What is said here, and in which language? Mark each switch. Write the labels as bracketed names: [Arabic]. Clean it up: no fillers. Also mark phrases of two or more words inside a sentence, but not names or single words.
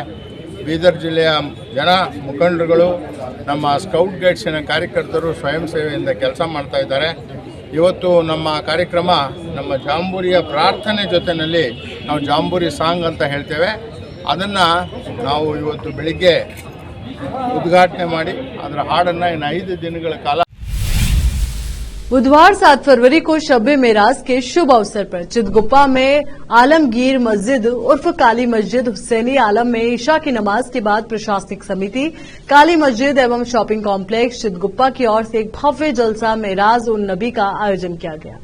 [Kannada] ಬೀದರ್ ಜಿಲ್ಲೆಯ ಜನ ಮುಖಂಡರುಗಳು, ನಮ್ಮ ಸ್ಕೌಟ್ ಗೈಡ್ಸಿನ ಕಾರ್ಯಕರ್ತರು ಸ್ವಯಂ ಸೇವೆಯಿಂದ ಕೆಲಸ ಮಾಡ್ತಾ ಇದ್ದಾರೆ। ಇವತ್ತು ನಮ್ಮ ಕಾರ್ಯಕ್ರಮ ನಮ್ಮ ಜಾಂಬೂರಿಯ ಪ್ರಾರ್ಥನೆ ಜೊತೆಯಲ್ಲಿ ನಾವು ಜಾಂಬೂರಿ ಸಾಂಗ್ ಅಂತ ಹೇಳ್ತೇವೆ, ಅದನ್ನು ನಾವು ಇವತ್ತು ಬೆಳಿಗ್ಗೆ ಉದ್ಘಾಟನೆ ಮಾಡಿ ಅದರ ಹಾಡನ್ನು ಇನ್ನು 5 ದಿನಗಳ ಕಾಲ [Hindi] बुधवार 7 फरवरी को शब मेराज के शुभ अवसर पर चितगुप्पा में आलमगीर मस्जिद उर्फ काली मस्जिद हुसैनी आलम में ईशा की नमाज के बाद प्रशासनिक समिति काली मस्जिद एवं [English] shopping complex [Hindi] चितगुप्पा की ओर से एक भव्य जलसा मेराज उन नबी का आयोजन किया गया।